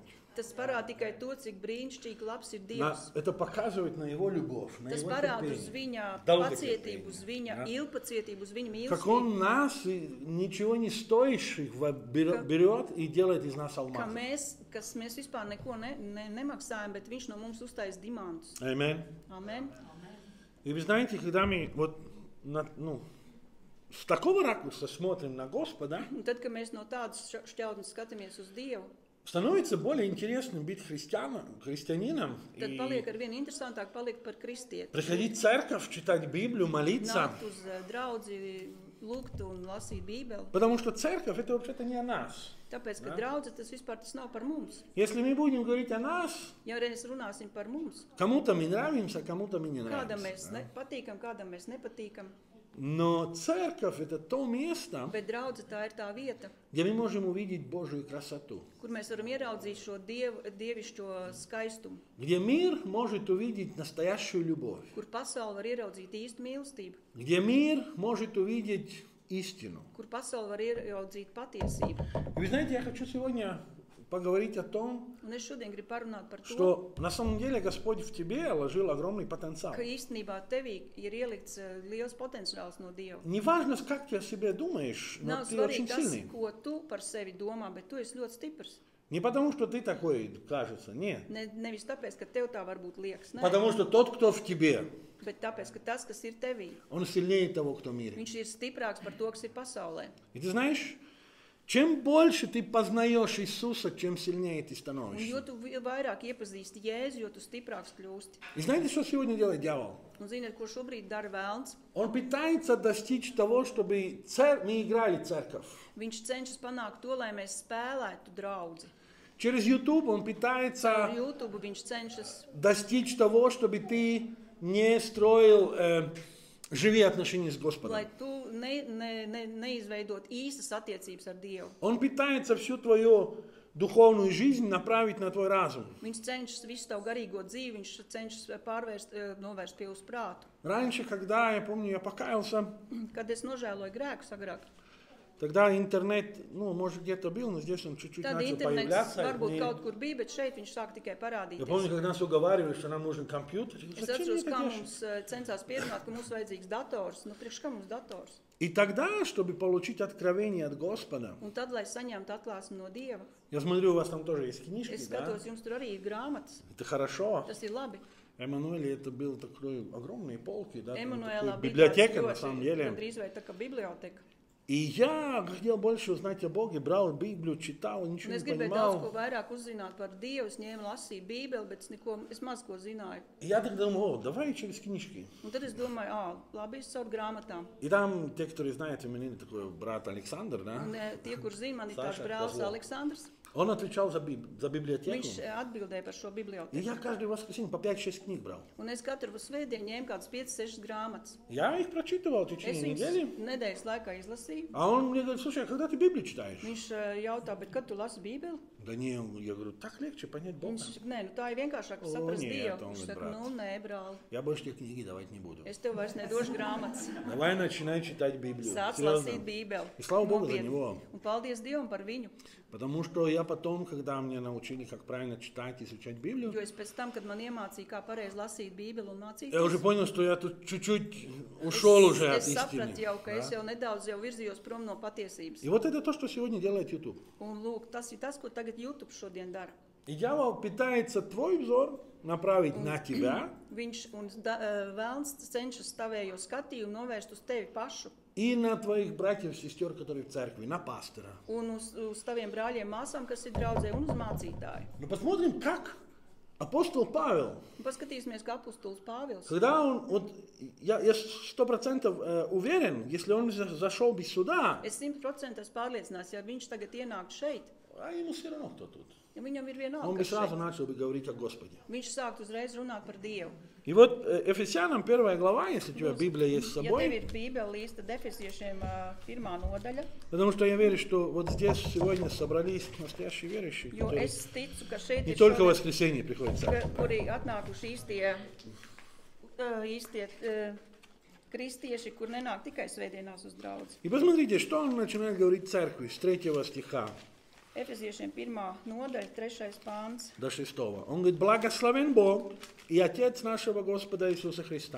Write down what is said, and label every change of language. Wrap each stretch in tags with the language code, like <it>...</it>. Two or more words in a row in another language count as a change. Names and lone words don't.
<lv>Tas parāda tikai to, cik brīnišķīgi labs ir Dievs.</lv> <ru>Это показывает на Его любовь, на</ru> <lv>Tas</lv> <ru>Его</ru> <lv>parāda uz</lv> <ru>терпение.</ru> <lv>viņa</lv> <ru>Долготерпение,</ru> <lv>pacietību, uz viņa</lv> <ru>да.</ru> <lv>ilgpacietību, uz viņa</lv> <ru>Как</ru> <lv>mīlestību.</lv> <ru>Он нас, ничего не стоящих, берет и делает из нас</ru> <lv>Ka</lv> <ru>алмаз.</ru> <lv>mēs vispār neko nemaksājam, bet viņš no mums uztais dimantus.</lv> <ru>Аминь.</ru> <lv>Amen.</lv> <ru>И вы знаете, когда мы вот с такого ракурса смотрим на Господа,</ru> <lv>Un tad, kad mēs no tādas šķautnes skatāmies uz Dievu,</lv> <ru>становится более интересным быть христианином</ru> <lv>tad</lv> <ru>и</ru> <lv>paliek ar vien interesantāk palikt par kristieti.</lv> <ru>приходить в церковь, читать Библию, молиться.</ru> <lv>Nākt uz draudzi, lūgt un lasīt Bībeli.</lv> <ru>Потому что церковь это вообще-то не о нас.</ru> <lv>Tāpēc, ka Ja. draudze tas vispār tas nav par mums.</lv> <ru>Если мы будем говорить о нас,</ru> <lv>Ja reiz runāsim par mums,</lv> <ru>кому-то мы нравимся, кому-то мы не</ru> <lv>kādam</lv> <ru>нравимся.</ru> <lv>mēs patīkam, kādam mēs nepatīkam,</lv> <ru>Но церковь это то место,</ru> <lv>bet draudze tā ir tā vieta,</lv> <ru>где мы можем увидеть Божию красоту.</ru> <lv>kur mēs varam ieraudzīt šo dievišķo skaistumu,</lv> <ru>Где мир может увидеть настоящую любовь.</ru> <lv>kur pasaule var ieraudzīt īstu mīlestību,</lv> <ru>Где мир может увидеть истину.</ru> <lv>kur pasaule var ieraudzīt patiesību.</lv> <ru>И вы знаете, я хочу сегодня поговорить о том,</ru> <lv>Un es šodien gribu parunāt par to,</lv> <ru>что на самом деле Господь в тебе вложил огромный потенциал.</ru> <lv>ka īstenībā tevī ir ielikts liels potenciāls no Dieva.</lv> <ru>Неважно, как ты о себе думаешь, но</ru> <lv>Nav</lv> <ru>ты очень</ru> <lv>svarīgi tas,</lv> <ru>сильный.</ru> <lv>ko tu par sevi domā, bet tu esi ļoti stiprs.</lv> <ru>Не потому, что ты такой, кажется, нет.</ru> <lv>Nevis tāpēc, ka tev tā varbūt liekas, ne,</lv> <ru>Потому что тот, кто в тебе,</ru> <lv>bet tāpēc, ka tas, kas ir tevī,</lv> <ru>он сильнее того, кто в мире.</ru> <lv>viņš ir stiprāks par to, kas ir pasaulē.</lv> <ru>И ты знаешь, чем больше ты познаешь Иисуса, чем сильнее ты</ru> <lv>Un jo</lv> <ru>становишься.</ru> <lv>tu vairāk iepazīsti Jēzu, jo tu stiprāks kļūsti.</lv> <ru>И знаете, что сегодня делает дьявол?</ru> <lv>Un ziniet, ko šobrīd dara vēlns?</lv> <ru>Он пытается достичь того, чтобы мы играли церковь.</ru> <lv>Viņš cenšas panākt to, lai mēs spēlētu draudzi.</lv> <ru>Через YouTube он</ru> <lv>Ar</lv> <ru>пытается</ru> <lv>YouTube viņš cenšas,</lv> <ru>достичь того, чтобы ты не строил живые отношения с Господом.</ru> <lv>lai tu neizveidot īstas attiecības ar Dievu.</lv> <ru>Он пытается всю твою духовную жизнь направить на твой разум.</ru> <lv>Viņš cenšas visu tavu garīgo dzīvi, viņš cenšas novērst pie uz prātu.</lv> <ru>Раньше, когда, я помню, я покаялся,</ru> <lv>Kad es nožēloju grēkus agrāk,</lv> <ru>тогда интернет, ну, может, где-то был, но здесь он чуть-чуть</ru> <lv>tad</lv> <ru>начал</ru> <lv>internets</lv> <ru>появляться.</ru> <lv>varbūt</lv> <ru>И</ru> <lv>kaut kur bija, bet šeit viņš sāk tikai</lv> <ru>я</ru> <lv>parādīties.</lv> <ru>помню, как нас уговаривали, что нам нужен компьютер.</ru> <lv>Es</lv> <ru>Зачем</ru> <lv>atceros,</lv> <ru>мне</ru> <lv>kā</lv> <ru>это делать?</ru> <lv>mums censās pierunāt, ka mums vajadzīgs dators. Nu, priekš kā mums dators?</lv> <ru>И тогда, чтобы получить откровение от Господа,</ru> <lv>Un tad, lai saņemtu atklāsmi no Dieva,</lv> <ru>я смотрю, у вас там тоже есть книжки,</ru> <lv>es</lv> <ru>да?</ru> <lv>skatos, jums tur arī ir grāmatas.</lv> <ru>Это хорошо.</ru> <lv>Tas ir labi.</lv> <ru>Эммануэле это был такой огромные полки, да? Там</ru> <lv>Emanuēlā</lv> <ru>такая</ru> <lv>bija</lv> <ru>библиотека,</ru> <lv>tāds</lv> <ru>на самом деле.</ru> <lv>gandrīz vai tā kā biblioteka.</lv> <ru>И я хотел больше узнать о Боге, брал Библию, читал, ничего</ru> <lv>Un es</lv> <ru>не</ru> <lv>gribēju daudz ko</lv> <ru>понимал.</ru> <lv>vairāk uzzināt par Dievu, es ņēmu lasīju Bībeli, bet es maz ko zināju.</lv> <ru>И я тогда думал, о, давай через книжки.</ru> <lv>Un tad es domāju, labi, es caur grāmatām.</lv> <ru>И там, те, которые знают, у меня такой брат Александр, да?</ru> <lv>Un tie, kur zina, man ir tāds Saša brālis Kozlov. Aleksandrs,</lv> <ru>Он отвечал за библиотеку.</ru> <lv>viņš atbildēja par šo</lv> <ru>И</ru> <lv>biblioteku.</lv> <ru>я каждое воскресенье по 5-6 книг брал.</ru> <lv>Un es katru svētdienu ņēmu kādas 5-6 grāmatas.</lv> <ru>Я их прочитывал в</ru> <lv>Es</lv> <ru>течение</ru> <lv>viņus</lv> <ru>недели.</ru> <lv>nedēļas laikā izlasīju.</lv> <ru>А он мне говорит, слушай, а когда ты Библию читаешь?</ru> <lv>Viņš jautā, bet kad tu lasi Bībeli?</lv> <ru>Да не, я говорю, так легче понять Бога.</ru> <lv>Viņš saka, nē, nu tā ir vienkāršāk O, saprast nē, Dievu. tā Viņš un saka, brāl. nu nē, brāl,</lv> <ru>Я больше тебе книги давать не буду.</ru> <lv>es tev vairs nedošu grāmatas.</lv> <ru>Давай начинай читать Библию.</ru> <lv>Sāc</lv> <ru>Серьезно.</ru> <lv>lasīt Bībeli.</lv> <ru>И слава Богу за</ru> <lv>Nopietni.</lv> <ru>него.</ru> <lv>Un paldies Dievam par viņu.</lv> <ru>Потому что я потом, когда мне научили, как правильно читать и изучать Библию,</ru> <lv>Jo es pēc tam, kad man iemācīja, kā pareizi lasīt Bībeli un</lv> <ru>я уже</ru> <lv>mācīties,</lv> <ru>понял, что я тут чуть-чуть ушел уже от</ru> <lv>es sapratu</lv> <ru>истины.</ru> <lv>jau, ka es</lv> <ru>Да?</ru> <lv>jau nedaudz virzījos prom no patiesības.</lv> <ru>И вот это то, что сегодня делает YouTube.</ru> <lv>Un lūk, tas ir tas, ko tagad YouTube šodien dara.</lv> <ru>И дьявол пытается твой взор направить на тебя</ru> <lv>Viņš un vēlns cenšas tavējo skatījumu novērst uz tevi pašu</lv> <ru>и на твоих братьев и сестер, которые в церкви, на пастора.</ru> <lv>un uz taviem brāļiem, māsām, kas ir draudzē, un uz mācītāju.</lv> <ru>Но посмотрим, как апостол Павел,</ru> <lv>Un paskatīsimies, kā apustulis Pāvils.</lv> <ru>когда он, вот, я 100% уверен, если он зашел без суда,</ru> <lv>Es 100% esmu pārliecināts, ja viņš tagad ienāktu šeit,</lv> <ru>а ему все равно кто тут.</ru> <lv>ja viņam ir</lv> <ru>Он</ru> <lv>vienalga,</lv> <ru>бы</ru> <lv>kas</lv> <ru>сразу</ru> <lv>šeit.</lv> <ru>начал бы говорить о Господе.</ru> <lv>Viņš sāktu uzreiz runāt par Dievu.</lv> <ru>И вот Ефесянам 1 глава, если у тебя Библия есть с</ru> <lv>Ja tev</lv> <ru>собой,</ru> <lv>ir Bībele līsta Efesiešiem 1. nodaļa,</lv> <ru>потому что я верю, что вот здесь сегодня собрались настоящие верующие,</ru> <lv>jo</lv> <ru>которые</ru> <lv>es ticu, ka šeit</lv> <ru>не</ru> <lv>ir</lv> <ru>только в</ru> <lv>šodien,</lv> <ru>воскресенье приходят в церковь.</ru> <lv>kuri atnākuši īstie kristieši, kur nenāk tikai svētdienās uz draudzi.</lv> <ru>И посмотрите, что он начинает говорить церкви с 3 стиха</ru> <lv>Efesiešiem 1. nodaļa, 3. pāns.</lv> <ru>до 6. Он говорит, благословен Бог и Отец нашего Господа Иисуса Христа.</ru>